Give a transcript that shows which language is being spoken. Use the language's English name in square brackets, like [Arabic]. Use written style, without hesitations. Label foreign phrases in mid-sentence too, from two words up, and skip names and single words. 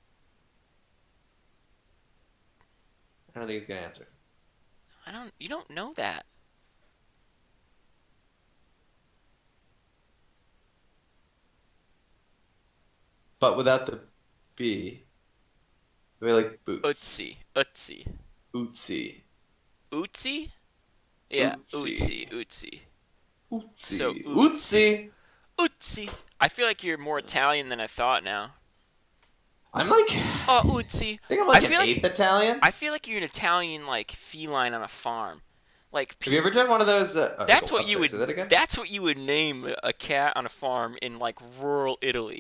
[English] I don't think he's gonna answer. You don't know that. But without the B. Maybe like boots. Utsi. Ootsie. Utsi? Yeah, Utsi. Utsi. Ootsie. So, Ootsie. Utsi. I feel like you're more Italian than I thought now. I'm like. Oh, Utsi. I think I'm like I an feel like- eighth Italian. I feel like you're an Italian, like, feline on a farm. Like, Have you ever done one of those? that's go what you upstairs. would. Say that again? That's what you would name a cat on a farm in like rural Italy.